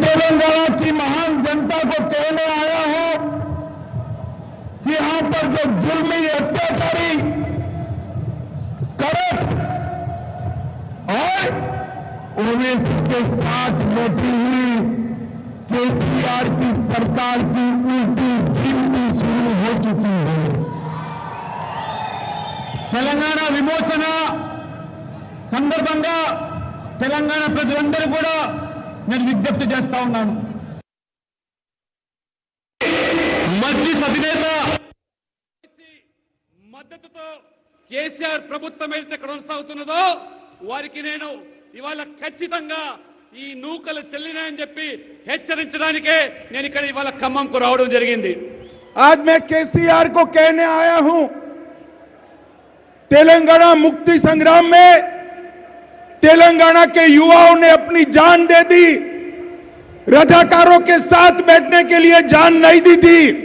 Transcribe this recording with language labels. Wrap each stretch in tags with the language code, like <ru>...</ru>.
<hi>मैं तेलंगाना की महान जनता को कहने आया हूं कि यहां पर जो जुल्मी, अत्याचारी, करप्ट और ओवैसी के साथ बैठी हुई केसीआर की सरकार की उल्टी गिनती शुरू हो चुकी है।</hi> <te>तेलंगाना विमोचन సందర్భంగా తెలంగాణ ప్రజలందరూ కూడా నేను విజ్ఞప్తి చేస్తా ఉన్నాను। మజ్లిస్ అధినేత మద్దతుతో కేసీఆర్ ప్రభుత్వం అయితే కొనసాగుతున్నదో వారికి నేను ఇవాళ ఖచ్చితంగా ఈ నూకలు చెల్లినాయని చెప్పి హెచ్చరించడానికే నేను ఇక్కడ ఇవాళ ఖమ్మంకు రావడం జరిగింది।</te> <hi>आज मैं केसीआर को कहने आया हूं, तेलंगाना मुक्ति संग्राम में तेलंगाना के युवाओं ने अपनी जान दे दी, रजाकारों के साथ बैठने के लिए जान नहीं दी थी।</hi>